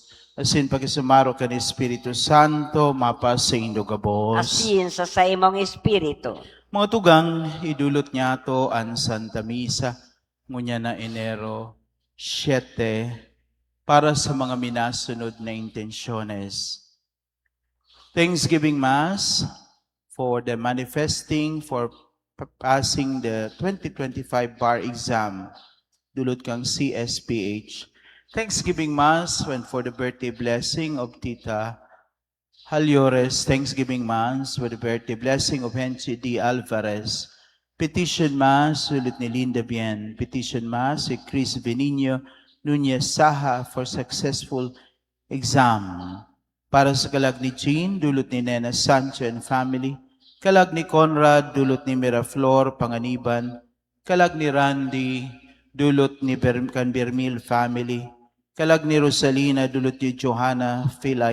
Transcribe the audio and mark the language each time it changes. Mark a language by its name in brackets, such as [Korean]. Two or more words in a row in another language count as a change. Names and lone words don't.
[Bikol] Asin pagkasumaro kan Espiritu Santo, mapas sa indo gabos. Asin sa imong espiritu. Mga tugang, idulot niya to ang Santa Misa, ngunya na Enero 7, para sa mga minasunod na intensyones. [English] Thanksgiving Mass for the manifesting for passing the 2025 bar exam. [Bikol] Dulot kang CSPH. [English] Thanksgiving Mass when for the birthday blessing of Tita Halyores. Thanksgiving Mass for the birthday blessing of Henry D. Alvarez. Petition Mass [Bikol] ulit ni [English] Linda Bien. Petition Mass si Chris Benigno Nunez Saha for successful exam. [Bikol] Para sa kalag ni Jean, dulot ni Nena Sancho [English] and family. [Bikol] Kalag ni Conrad, dulot ni Miraflor, Panganiban. Kalag ni Randy, dulot ni Bermil family. Kalag ni Rosalina, dulot ni Johanna Philaison.